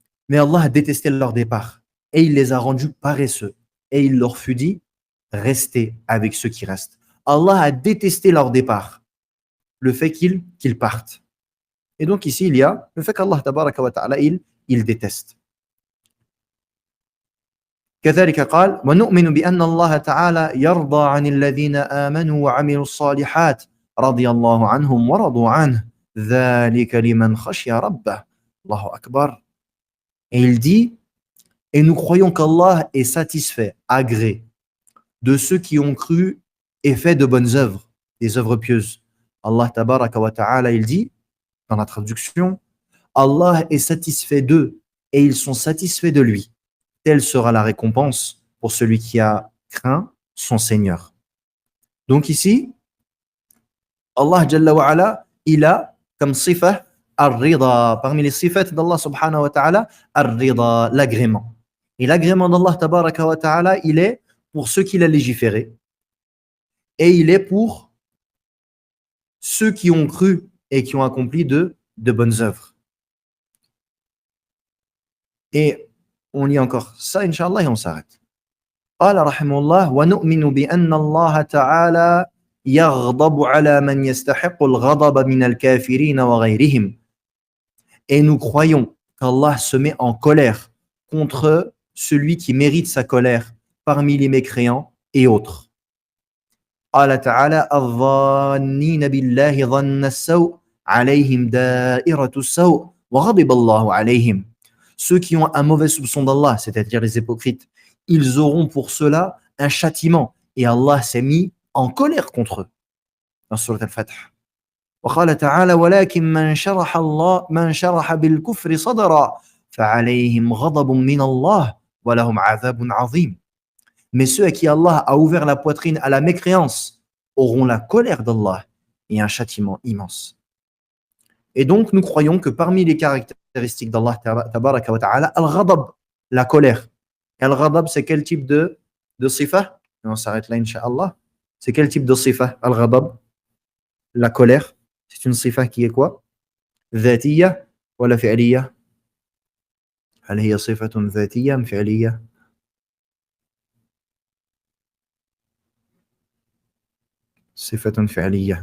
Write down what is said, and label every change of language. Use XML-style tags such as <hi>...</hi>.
<fr>Mais Allah a détesté leur départ et il les a rendus paresseux. Et il leur fut dit, restez avec ceux qui restent. Allah a détesté leur départ, le fait qu'ils partent. Et donc ici, il y a le fait qu'Allah tabaraka wa ta'ala, il déteste.</fr> <ar>كذلك قال ونؤمن بأن الله تعالى يرضى عن الذين آمنوا وعملوا الصالحات رضي الله عنهم ورضوا عنه ذلك لمن خشي ربه الله أكبر.</ar> <fr>Et il dit, et nous croyons qu'Allah est satisfait, agré de ceux qui ont cru et fait de bonnes œuvres, des œuvres pieuses. Allah tabaraka wa ta'ala, il dit, dans la traduction, Allah est satisfait d'eux et ils sont satisfaits de lui. Telle sera la récompense pour celui qui a craint son Seigneur. Donc ici, Allah Jalla wa Ala, il a comme sifa Ar-rida, parmi les sifat d'Allah subhanahu wa ta'ala, ar-rida, l'agrément. Et l'agrément d'Allah tabaraka wa ta'ala, il est pour ceux qu'il a légiféré et il est pour ceux qui ont cru et qui ont accompli de bonnes œuvres. Et on lit encore ça, Inch'Allah, et on s'arrête.</fr> <ar>قال رحمه الله ونؤمن بأن الله تعالى يغضب على من يستحق الغضب من الكافرين وغيرهم.</ar> <fr>Et nous croyons qu'Allah se met en colère contre celui qui mérite sa colère parmi les mécréants et autres.</fr> <ar>قال تعالى الظانين بالله ظن السوء عليهم دائرة السوء وغضب الله عليهم.</ar> <fr>Ceux qui ont un mauvais soupçon d'Allah, c'est-à-dire les hypocrites, ils auront pour cela un châtiment. Et Allah s'est mis en colère contre eux. Dans Surat Al-Fath.</fr> <ar>وقال تعالى ولكن من شرح بالكفر صدرا فعليهم غضب من الله ولهم عذاب عظيم.</ar> <fr>Mais ceux à qui Allah a ouvert la poitrine à la mécréance auront la colère d'Allah et un châtiment immense. Et donc nous croyons que parmi les caractéristiques d'Allah tabaraka wa ta'ala, al-ghadab, la colère. Al-ghadab, c'est quel type de sifa? On s'arrête là, Inch'Allah. C'est quel type de sifa? Al-ghadab, la colère. C'est une sifa qui est quoi?</fr> <ar>ذاتية ولا فعلية؟ هل هي صفة ذاتية أم فعلية؟ صفة فعلية.</ar>